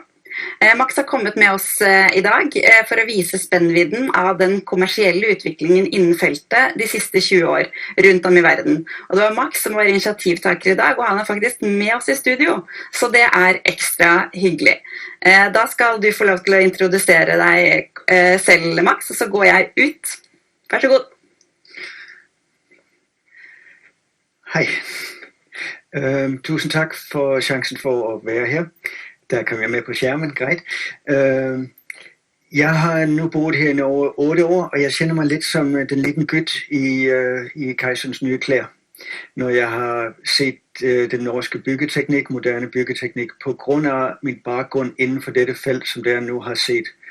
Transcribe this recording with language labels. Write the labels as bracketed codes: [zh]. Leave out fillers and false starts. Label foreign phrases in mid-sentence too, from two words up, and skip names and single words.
[no] Max har kommet med oss i dag for å vise spennvidden av den kommersielle utviklingen innen feltet de siste 20 år rundt om i verden. Og det var Max som var initiativtaker i dag, og han er faktisk med oss i studio, så det er ekstra hyggelig. Da skal du få lov til å introdusere deg selv, Max, og så går jeg ut. Vær så god. [da] Hej. Tusind tak for chancen for at være her. Der kom jeg med på skærmen, greit. Jeg har nu boet her i over 8 år, og jeg kender mig lidt som den lille gut i Kejserens nye klær, når jeg har set den norske byggeteknik, moderne byggeteknik, på grund af min baggrund inden for dette felt, som jeg nu har set.